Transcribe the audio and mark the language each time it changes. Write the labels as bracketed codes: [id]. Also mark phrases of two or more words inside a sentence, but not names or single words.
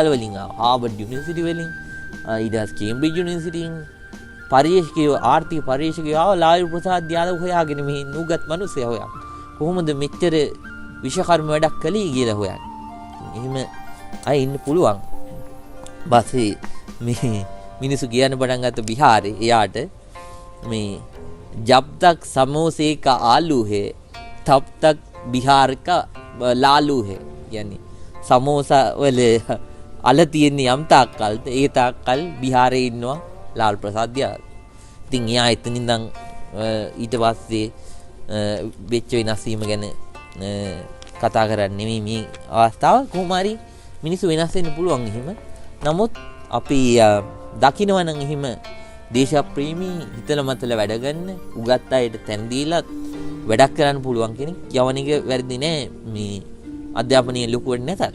[si] හාවර්ඩ් යුනිවර්සිටි වලින්, ඊට පස්සේ කේම්බ්‍රිජ් යුනිවර්සිටියෙන් පරිශකයෝ ආර්ථික පරිශකයෝ ආව ලාල් ප්‍රසාද් යාදව හොයාගෙන මේ නුගත් මිනිස්සයා හොයා. කොහොමද මෙච්චර විෂකර්ම වැඩක් කළේ කියලා හොයන්නේ. එහෙම අය ඉන්න පුළුවන්. බස්සේ මේ මිනිස්සු කියන්න පටන් ගත්ත බිහාරේ එයාට මේ [hi] जब तक समोसे का आलू है तब तक बिहार का लालू है. यानी समोसा [si] වල අල තියෙන යම් තාක්කල් ඒ තාක්කල් බිහාරේ ඉන්නවා ලාල් ප්‍රසාද් යාදව. ඉතින් එයා එතනින් ඉඳන් ඊට පස්සේ වෙච්ච වෙනස් වීම ගැන කතා කරන්නේ නෙමෙයි මේ අවස්ථාව. කොහොම හරි මිනිස්සු වෙනස් වෙන්න පුළුවන් එහෙම. නමුත් අපි දකිනවා නම් එහෙම දේශප්‍රේමී හිතල මතල වැඩ ගන්න උගත් අයට තැන් දීලා වැඩක් කරන්න පුළුවන් කෙනෙක් යවන එක වැරදි නෑ මේ අධ්‍යාපනයේ ලොකුවට නැතත්.